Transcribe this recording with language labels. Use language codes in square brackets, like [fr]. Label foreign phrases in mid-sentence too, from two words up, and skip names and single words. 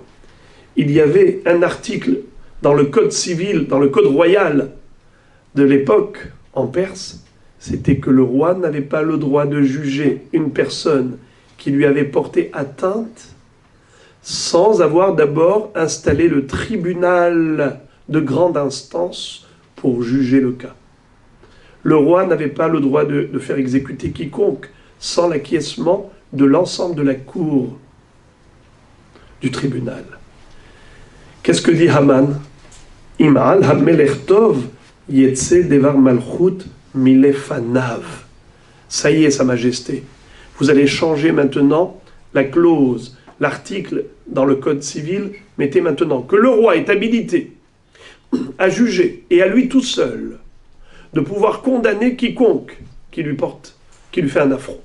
[fr] Il y avait un article dans le code civil, dans le code royal de l'époque en Perse, c'était que le roi n'avait pas le droit de juger une personne qui lui avait porté atteinte sans avoir d'abord installé le tribunal de grande instance pour juger le cas. Le roi n'avait pas le droit de faire exécuter quiconque sans l'acquiescement de l'ensemble de la cour du tribunal. Qu'est-ce que dit Haman? [he] אם על המלך טוב יצא דבר מלכות מלפניו. [fr] Ça y est, Sa Majesté. Vous allez changer maintenant la clause, l'article dans le code civil. Mettez maintenant que le roi est habilité à juger, et à lui tout seul, de pouvoir condamner quiconque qui lui fait un affront.